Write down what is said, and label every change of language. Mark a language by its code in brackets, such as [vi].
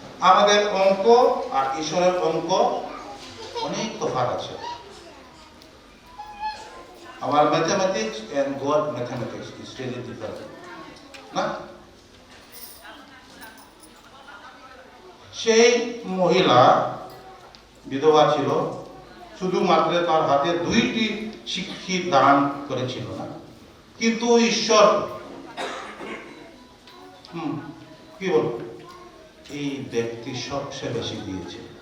[bn] আমাদের অঙ্ক আর ঈশ্বরের অঙ্ক অনেক তফাৎ আছে। [en] Our mathematics and God mathematics is really different. [bn] না, সেই মহিলা বিধবা ছিল, শুধুমাত্র তার হাতে 2টি সিক্কি দান করেছিল না, কিন্তু ঈশ্বর কি বল এই ব্যক্তি সবচেয়ে বেশি দিয়েছে।